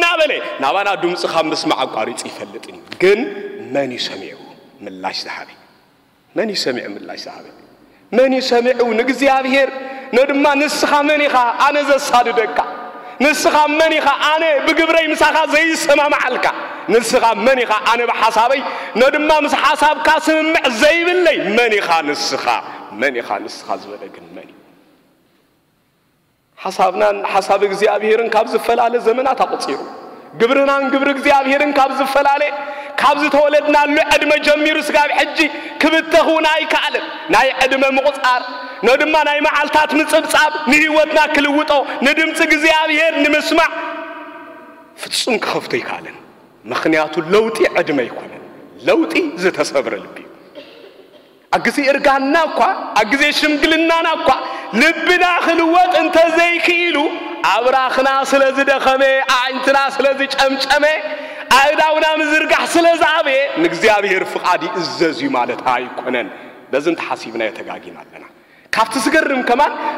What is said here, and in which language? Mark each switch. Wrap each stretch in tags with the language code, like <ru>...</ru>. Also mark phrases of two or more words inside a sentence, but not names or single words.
<ti>በለ ናባና ድምጽ ከምስማዕ አቋሪጽ ይፈልጥኒ ግን መን ይሰሚዑ ምላሽ ዘሃበ መን ይሰሚዑ ምላሽ ዘሃበ መን ይሰሚዑ ንግዚአብሔር ነድማ ንስኻ መን ኢኻ አነ ዘሳድደካ ንስኻ መን ኢኻ አነ ብግብረይ ምሳኻ ዘይሰማማዓልካ ንስኻ መን ኢኻ አነ በሐሳበይ ነድማ ምስ ሐሳብካ ስምምዕ ዘይብለይ መን ኢኻ ንስኻ ዝበለግን መን ሐሳብናን ሐሳብ እግዚአብሔርን ካብ ዝፈላለ ዘመናት አቆጽሩ ግብርናን ግብር እግዚአብሔርን ካብ ዝፈላለ ካብ ዝተወለድናሉ ዕድመ ጀሚሩ ስጋብ ሕጂ ክብተኹና ይካል ናይ ዕድመ ምቁጻር ነድማ ናይ መዓልታት ምጽብጻብ ንህይወትና ክልውጦ ንድምጽ እግዚአብሔር ንምስማዕ ፍጹም ክኸፍቶ ይካልን ምኽንያቱ ለውጢ ዕድመ ይኮነ ለውጢ ዝተሰብረ ልቢ አግዚ እርጋና እኳ አግዚ ሽምግልናና እኳ ልብና ክልወጥ እንተ ዘይክኢሉ አብራኽና ስለዚ ደኸመ አዕንትና ስለዚ ጨምጨመ አይዳውና ምዝርጋሕ ስለዛበ ንእግዚአብሔር ፍቃድ ይእዘዝ ማለት አይኮነን በዝን ተሐሲብና የተጋጊናለና ካብት ዝገርም ከማን</ti>